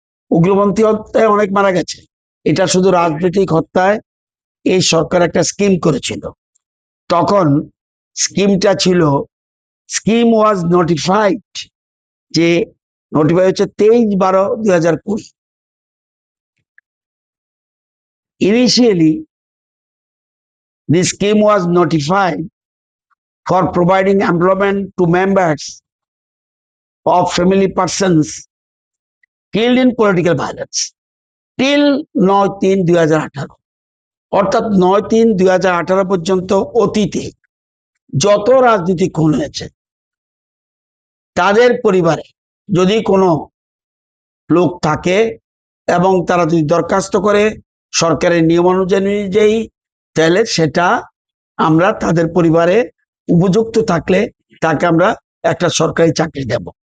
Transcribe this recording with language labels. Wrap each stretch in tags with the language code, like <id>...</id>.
<bn>উগ্রপন্থী হত্যায় অনেক মারা গেছে, এটা শুধু রাজনৈতিক হত্যায় এই সরকার একটা স্কিম করেছিল। তখন স্কিমটা ছিল,</bn> <en>scheme was notified,</en> <bn>যে নোটিফাই হচ্ছে 23/12/2020।</bn> <en>Initially, the scheme was notified for providing employment to members of family persons killed in political violence till 9/3/2018।</en> <bn>অর্থাৎ 9/3/2018 পর্যন্ত অতীতে যত রাজনীতিক খুন হয়েছে তাদের পরিবারে যদি কোনো লোক থাকে এবং তারা যদি দরখাস্ত করে সরকারের নিয়ম অনুযায়ী, তাহলে সেটা আমরা তাদের পরিবারে উপযুক্ত থাকলে তাকে আমরা একটা সরকারি চাকরি দেব।</bn>